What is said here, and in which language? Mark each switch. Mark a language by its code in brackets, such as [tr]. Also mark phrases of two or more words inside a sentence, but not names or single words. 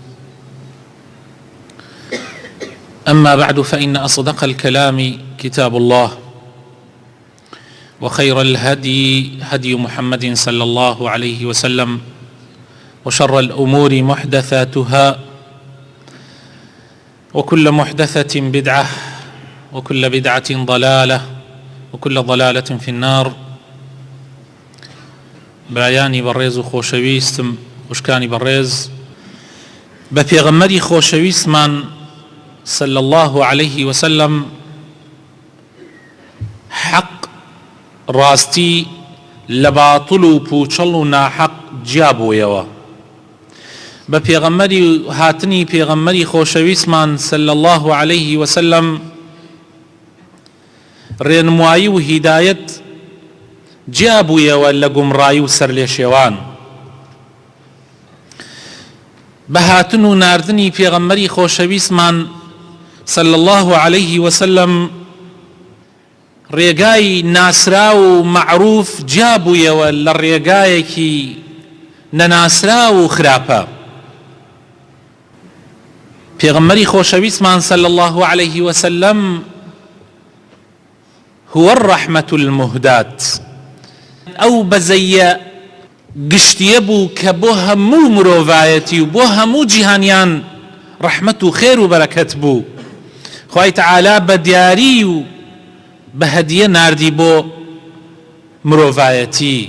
[ar] أما بعد، فإن أصدق الكلام كتاب الله، وخير الهدي هدي محمد صلى الله عليه وسلم، وشر الأمور محدثاتها، وكل محدثة بدعة، وكل بدعة ضلالة، وكل ضلالة في النار. [ckb] برایانی بەڕێز و خۆشەویستم، خوشکانی بەڕێز، بە پێغەمبەری خۆشەویستمان [ar] صلى الله عليه وسلم [ckb] حق ڕاستی لە باڵ و پوچەڵ و ناحەق جیابوویەوە. بە پێغەمبەری هاتنی پێغەمبەری خۆشەویستمان [ar] صلى الله عليه وسلم [ckb] ڕێنمایی و هیدایەت جیابوویەوە لە گومڕایی و سەرلێشێوان. بە هاتن و ناردنی پێغەمبەری خۆشەویستمان [ar] صلى الله عليه وسلم [ckb] ڕێگای ناسرا و معروف جیابوویەوە لە ڕێگایەکی نەناسرا و خراپە. پێغەمبەری خۆشەویستمان [ar] صلى الله عليه وسلم هو الرحمة المهداة، [ckb] ئەو بەزەیە گشتیە بوو کە بۆ هەموو مرۆڤایەتی و بۆ هەموو جیهانیان ڕەحمەت و خێر و بەرەکەت بوو. خوای تەعالا بە دیاری و بە هەدیە ناردی بۆ مرۆڤایەتی.